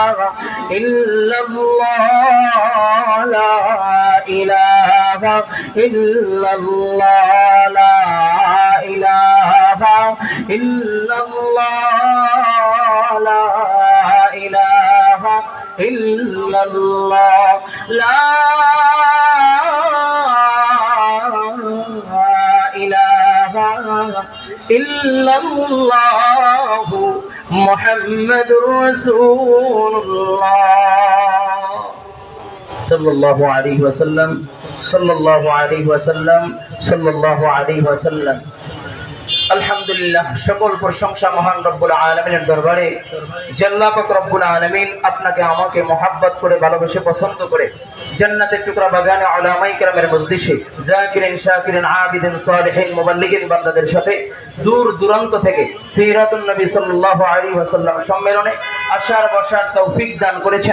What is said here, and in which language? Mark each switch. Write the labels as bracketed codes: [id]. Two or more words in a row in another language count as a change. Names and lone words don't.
[ar] إلا الله، لا إله إلا الله، لا إله إلا الله، لا إله إلا الله، لا إلا الله محمد رسول الله صلى الله عليه وسلم، صلى الله عليه وسلم، صلى الله عليه وسلم. [bn] আলহামদুলিল্লাহ, সকল প্রশংসা মহান [ar] رب العالمين [bn] দরবারে। আল্লাহ পাক [ar] رب العالمين [bn] আপনাকে আমাকে মহব্বত করে ভালোবেসে পছন্দ করে জান্নাতের টুকরা বাগানে উলামায়ে কেরামের মজলিসে [ar] ذاكرين شاكرين عابدين صالحين مبلغين [bn] বান্দাদের সাথে দূর দূরান্ত থেকে [ar] سيرة النبي صلى الله عليه وسلم [bn] সম্মেলনে আসার বসার তৌফিক দান করেছেন।